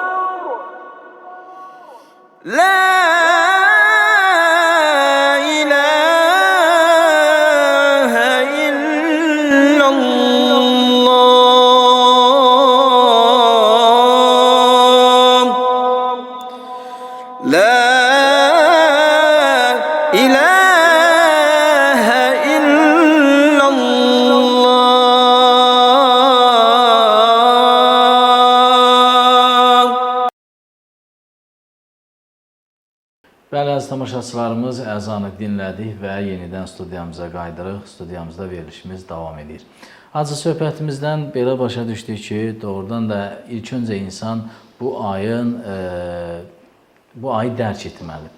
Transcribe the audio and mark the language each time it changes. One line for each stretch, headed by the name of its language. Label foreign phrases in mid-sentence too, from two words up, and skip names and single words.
Arabic: لا إله إلا الله. لا إله إلا الله.
Azerbaijani: Bəli, əziz tamaşaçılarımız, əzanı dinlədik və yenidən studiyamıza qaydırıq. Studiyamızda verilişimiz davam edir. Hacı, söhbətimizdən belə başa düşdük ki, doğrudan da ilk öncə insan bu ayı dərk etməlidir.